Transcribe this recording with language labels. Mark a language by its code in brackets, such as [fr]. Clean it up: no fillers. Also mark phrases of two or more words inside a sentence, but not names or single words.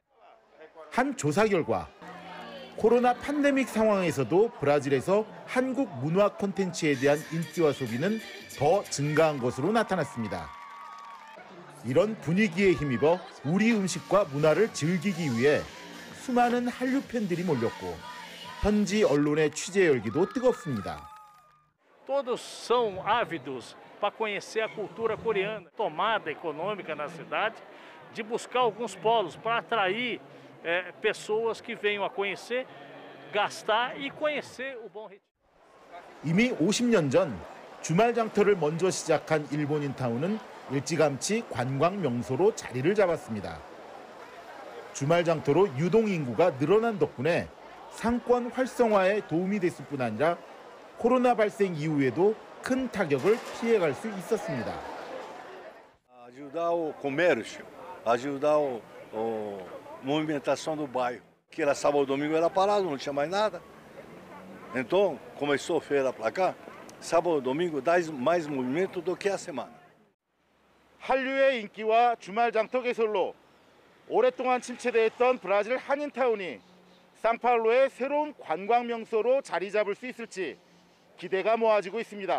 [ko] 한 조사 결과 코로나 팬데믹 상황에서도 브라질에서 한국 문화 콘텐츠에 대한 인기와 소비는 더 증가한 것으로 나타났습니다. 이런 분위기에 힘입어 우리 음식과 문화를 즐기기 위해 수많은 한류 팬들이 몰렸고 현지 언론의 취재 열기도 뜨겁습니다. [pt] Todos são ávidos para conhecer a cultura coreana, tomada econômica na cidade, de buscar alguns polos para atrair pessoas que venham a conhecer, gastar e conhecer o Bom Retiro. [ko] 이미 50년 전 주말 장터를 먼저 시작한 일본인 타운은 일찌감치 관광 명소로 자리를 잡았습니다. 주말 장터로 유동 인구가 늘어난 덕분에 상권 활성화에 도움이 됐을 뿐 아니라 코로나 발생 이후에도 큰 타격을 피해갈 수 있었습니다. [pt] Ajudar o comércio, ajudar a movimentação do bairro. Que era sábado e domingo era parado, não tinha mais nada. Então começou a feira para cá, sábado e domingo dá mais movimento do que a semana. [ko] 한류의 인기와 주말 장터 개설로 오랫동안 침체되었던 브라질 한인타운이 상파울루의 새로운 관광 명소로 자리 잡을 수 있을지 기대가 모아지고 있습니다.